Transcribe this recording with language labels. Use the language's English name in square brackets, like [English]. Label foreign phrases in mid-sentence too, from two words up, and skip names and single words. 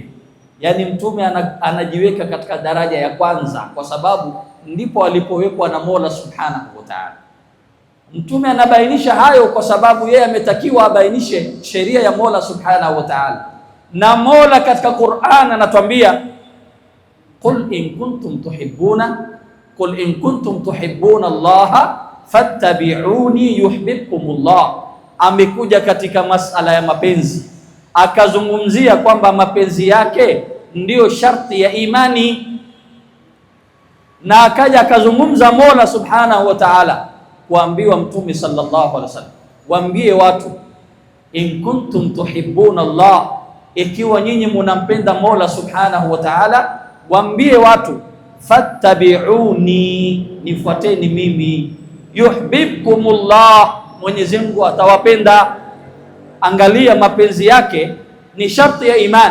[Swahili] Yani Mtume anajiweka katika daraja ya kwanza, kwa sababu ndipo alipowekwa na Mola [Arabic] سبحانه وتعالى. [Swahili] Mtume anabainisha hayo kwa sababu yeye ametakiwa abainishe sheria ya Mola [Arabic] سبحانه وتعالى. [Swahili] Na Mola katika Qur'an anatuambia, [Arabic] قل إن كنتم تحبون الله فاتبعوني يحببكم الله. [Swahili] Amekuja katika masala ya mapenzi, akazungumzia kwamba mapenzi yake ndiyo sharti ya imani, na akaja akazungumza Mola [Arabic] سبحانه وتعالى [Swahili] kuambiwa Mtume [Arabic] صلى الله عليه وسلم, [Swahili] waambie watu, [Arabic] إن كنتم تحبون الله, [Swahili] ikiwa nyinyi munampenda Mola [Arabic] سبحانه وتعالى, [Swahili] waambie watu, fattabi'uni, nifuateni mimi, yuhibbukumullah, Mwenyezi Mungu atawapenda. Angalia, mapenzi yake ni sharti ya iman.